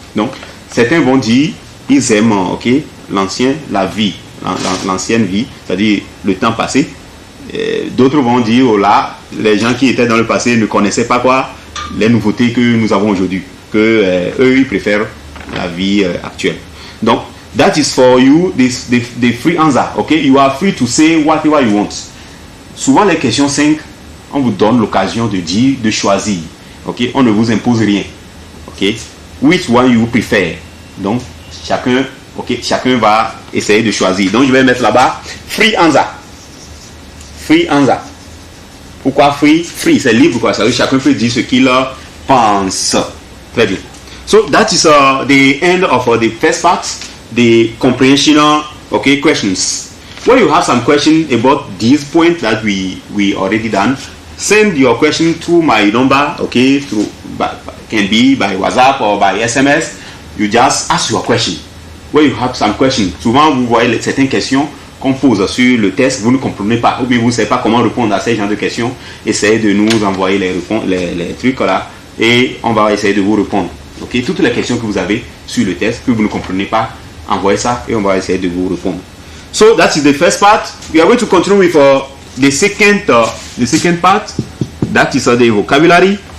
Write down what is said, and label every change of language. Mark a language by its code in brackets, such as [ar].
[fr] Donc certains vont dire ils aiment la vie, l'ancienne vie, c'est-à-dire le temps passé. D'autres vont dire oh là, les gens qui étaient dans le passé ne connaissaient pas quoi les nouveautés que nous avons aujourd'hui, que eux ils préfèrent la vie actuelle. [en] Donc that is for you the free answer. Okay, you are free to say whatever you want. [fr] Souvent les questions 5, on vous donne l'occasion de dire, de choisir. Okay, on ne vous impose rien. [en] Okay, which one you prefer? [fr] Donc chacun va essayer de choisir. Donc je vais mettre là-bas free answer. Free answer. Pourquoi free? Free, c'est libre quoi. Ça veut dire chacun peut dire ce qu'il pense. Très bien. [en] So that is the end of the first part, the comprehension questions. When you have some question about this point that we already done, send your question to my number. Okay, can be by WhatsApp or by SMS. You just ask your question. When you have some question, [fr] souvent vous voyez certaines questions qu'on pose sur le test, vous ne comprenez pas, ou bien vous ne savez pas comment répondre à ces genres de questions. Essayez de nous envoyer les trucs là, et on va essayer de vous répondre. Okay? Toutes les questions que vous avez sur le test, que vous ne comprenez pas, envoyez ça et on va essayer de vous répondre. [en] So that is the first part. We are going to continue with the second part. That is the vocabulary.